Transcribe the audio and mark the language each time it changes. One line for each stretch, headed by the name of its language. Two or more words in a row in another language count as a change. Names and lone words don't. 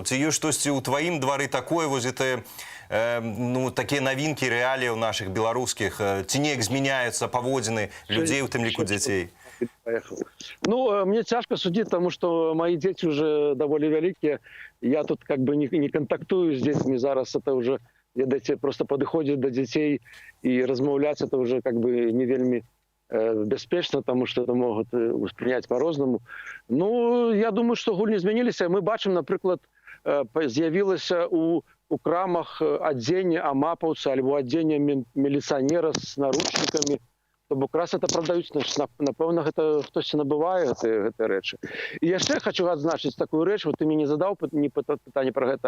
Belarusian: Ці ёсць штосьці ў тваім двары такое, вось гэта, ну, такія навінкі рэаліяў нашых беларускіх, ці неяк змяняюцца паводзіны людзей, у тым ліку дзяцей? Ну, мне цяжка судзіць, таму што мои дзеці уже даволі вялікія.
Russian: Я тут как бы не контактую с детьми зараз, это уже, ведаеце,
Belarusian: просто падыходзіць да дзяцей і размаўляць,
Russian: это уже как бы не
Belarusian: вельмі бяспечна,
Russian: потому что это могут
Belarusian: успрыняць по-рознаму.
Russian: Ну, я думаю, что
Belarusian: гульні змяніліся. Мы бачым, напрыклад, з'явілася у крамах адзенне амапаўца альбо адзенне міліцыянера з наручнікамі. То бок раз это продаюць, напэўна, гэта хтосьці набывае гэтыя рэчы. І яшчэ хочу адзначыць такую рэч, вот ты мне не задаў пытанне пра гэта.